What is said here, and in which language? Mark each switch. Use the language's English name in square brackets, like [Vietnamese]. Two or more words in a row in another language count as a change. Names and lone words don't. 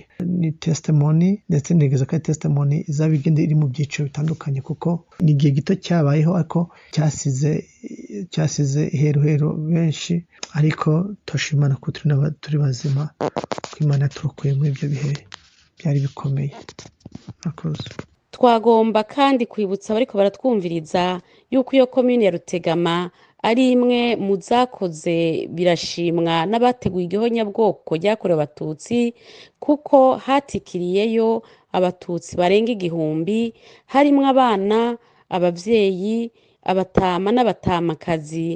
[Kinyarwanda] Ni testimony, ndetse ntegereza ko ari testimony izaba igenda iri mu byiciro bitandukanye, kuko ni igihe gito cyabayeho ariko cyasize iheruheru benshi, ariko turashimana ko turi bazima, ko Imana yaturokoye muri ibyo bihe byari bikomeye. Murakoze. [Rundi] Twagomba kandi kwibutsa abariko baratwumviriza yuko iyo komine ya Rutegama ari imwe mu zakoze birashimwa n'abateguye igihonyabwoko ryakorewe Abatutsi, kuko hatikiriyeyo Abatutsi barenga 1000, harimwo abana, abavyeyi, abatama n'abatamakazi.